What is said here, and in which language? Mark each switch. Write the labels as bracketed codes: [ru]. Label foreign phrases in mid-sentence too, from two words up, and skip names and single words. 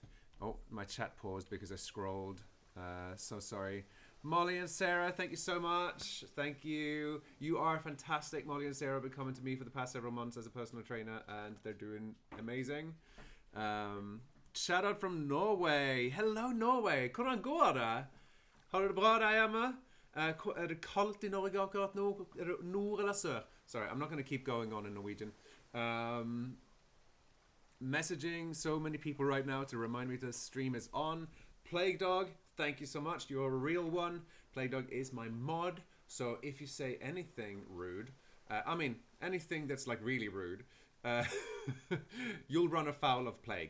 [en] Oh, my chat paused because I scrolled. So sorry. Molly and Sarah, thank you so much. Thank you. You are fantastic. Molly and Sarah have been coming to me for the past several months as a personal trainer, and they're doing amazing. Shout out from Norway. Hello, [no] Norway. Hvordan går det? Har du det bra der hjemme? Er det kaldt I Norge akkurat nå? Er det nord eller sør? [en] Sorry, I'm not going to keep going on in Norwegian. Messaging so many people right now to remind me the stream is on. Plague Dog, thank you so much. You're a real one. Plague Dog is my mod. So if you say anything rude, I mean, anything that's like really rude, you'll run afoul of Plague.